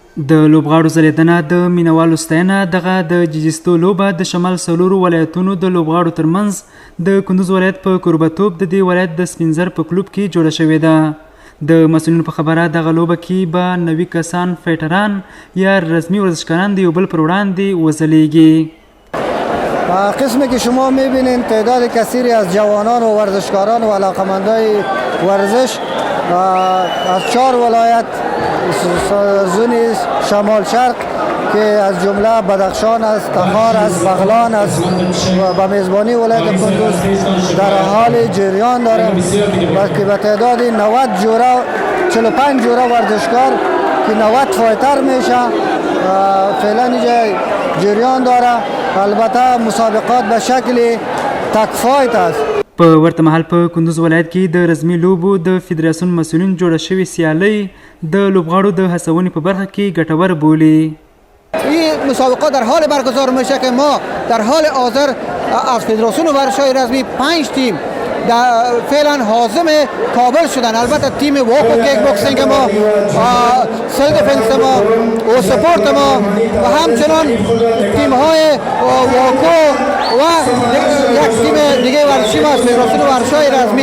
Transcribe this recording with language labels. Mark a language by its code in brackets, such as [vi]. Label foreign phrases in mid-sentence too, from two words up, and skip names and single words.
[ps] د لوبغاړو ځلېدنه د مینوالو ستاینه دغه د جیجستو لوبه د شمال څلورو ولایتونو د لوبغاړو ترمنځ د کندوز ولایت په کوربتوب د دې ولایت د سپینزر په کلوب کې جوړه شوې ده. د مسؤلینو په خبره دغه لوبه کې به 90 کسان فایټران یا رسمي ورزشکاران د یو بل پر وړاندې وځلیږي. [fa] قسمی که شما میبینید تعداد کثیری از جوانان و ورزشکاران و علاقمندای ورزش از 4 ولایت زون شمال شرق که از جمله بدخشان است، تخار است، بغلان است و به میزبانی ولایت کندوز در حال جریان داره و که به تعداد 90 جوره 45 جوره ورزشکار که 90 فایتر میشه فعلا اینجا جریان داره. البته مسابقات به شکل تک فایت است. [ps] په ورته مهال په کندوز ولایت کې د رسمي لوبو د فدراسیون مسؤلین جوړه شوې سیالۍ د لوبغاړو د هڅونې په برخه کې ګټور بولي. [fa] این مسابقات در حال برگزار میشه که ما در حال حاضر از فدراسیون ورزش‌های رسمی 5 تیم فعلا حازم کابل شدن. البته تیم واکو [en] kick boxing [fa] ما، [en] self defense [fa] ما و سپورت ما و همچنان تیم های واکو و یک تیم دیگه ورزشی ما از فدراسیون ورزش‌های رسمی.